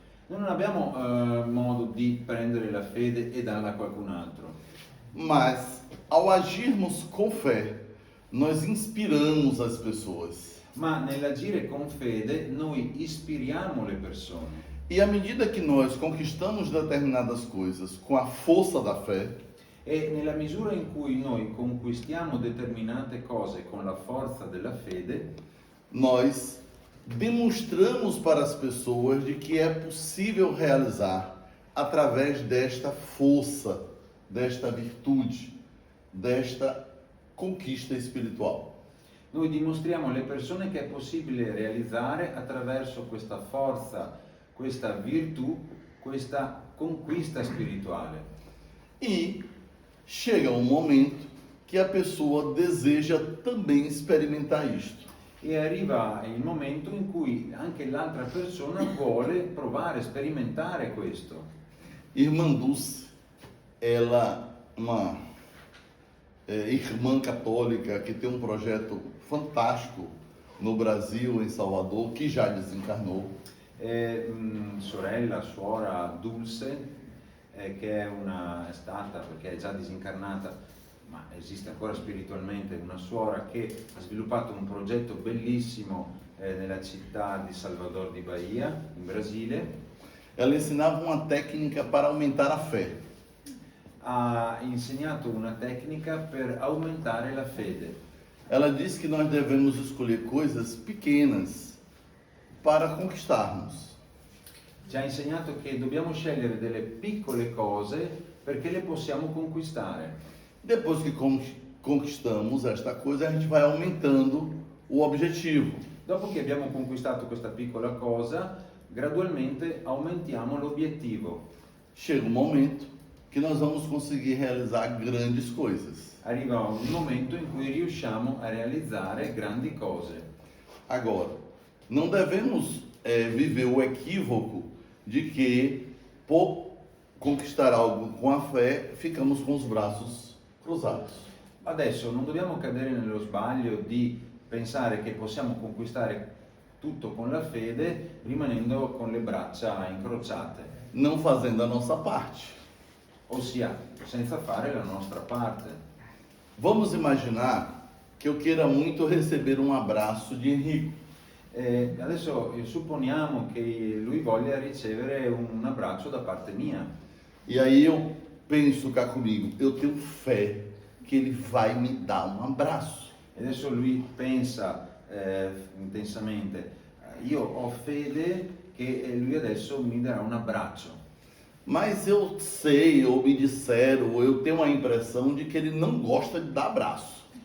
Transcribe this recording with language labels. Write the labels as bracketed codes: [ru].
[it] Noi non abbiamo modo di prendere la fede e darla a qualcun altro, [pt] Mas, ao agirmos com fé, nós inspiramos as pessoas. [it] ma nell'agire con fede noi ispiriamo le persone. [pt] E à medida que nós conquistamos determinadas coisas com a força da fé, [it] E nella misura in cui noi conquistiamo determinate cose con la forza della fede, [pt] nós demonstramos para as pessoas de que é possível realizar através desta força, desta virtude, desta conquista espiritual. [it] noi dimostriamo alle persone che è possibile realizzare attraverso questa forza, questa virtù, questa conquista spirituale. [pt] E chega um momento que a pessoa deseja também experimentar isto. [it] E arriva il momento in cui anche l'altra persona vuole provare, sperimentare questo. [pt] Irmã Dulce, ela uma irmã católica que tem um projeto fantástico no Brasil, em Salvador, que já desencarnou. [it] Sorella, suora Dulce, che è stata, perché è già disincarnata, ma esiste ancora spiritualmente, una suora che ha sviluppato un progetto bellissimo nella città di Salvador di Bahia, in Brasile. [pt] Ela ensinava uma técnica para aumentar a fé. [it] Ha insegnato una tecnica per aumentare la fede. [pt] Ela diz que nós devemos escolher coisas pequenas para conquistarmos. [it] Ci ha insegnato che dobbiamo scegliere delle piccole cose perché le possiamo conquistare. [pt] Depois que conquistamos esta coisa, a gente vai aumentando o objetivo. [it] Dopo che abbiamo conquistato questa piccola cosa, gradualmente aumentiamo l'obiettivo. [pt] Chega um momento que nós vamos conseguir realizar grandes coisas. [it] Arriva un momento in cui riusciamo a realizzare grandi cose. [pt] Agora, não devemos viveu o equívoco de que, por conquistar algo com a fé, ficamos com os braços cruzados. [it] Adesso non dobbiamo cadere nello sbaglio di pensare che possiamo conquistare tutto con la fede rimanendo con le braccia incrociate, [pt] Não fazendo a nossa parte. [it] ossia senza fare la nostra parte. [pt] Vamos imaginar que eu queira muito receber um abraço de Henrique. [it] Adesso supponiamo che lui voglia ricevere un abbraccio da parte mia. [pt] E aí eu penso cá comigo, eu tenho fé que ele vai me dar um abraço. [it] E adesso lui pensa intensamente, io ho fede che lui adesso mi darà un abbraccio. [pt] Mas eu sei, ou me disseram, ou eu tenho a impressão de que ele não gosta de dar abraço.